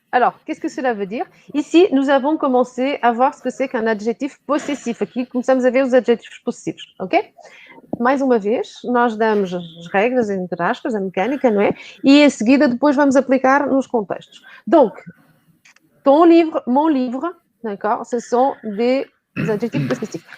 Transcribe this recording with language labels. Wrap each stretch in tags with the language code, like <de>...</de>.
<fr>Alors, qu'est-ce que cela veut dire ? Ici, nous avons commencé à voir ce que c'est qu'un adjetivo possessivo.</fr> <pt>Aqui começamos a ver os adjetivos possessivos, ok? Mais uma vez, nós damos as regras, entre aspas, a mecânica, não é? E em seguida, depois vamos aplicar nos contextos.</pt> <fr>Donc, ton livre, mon livre, d'accord? Ce sont des adjetivos possessivos.</fr>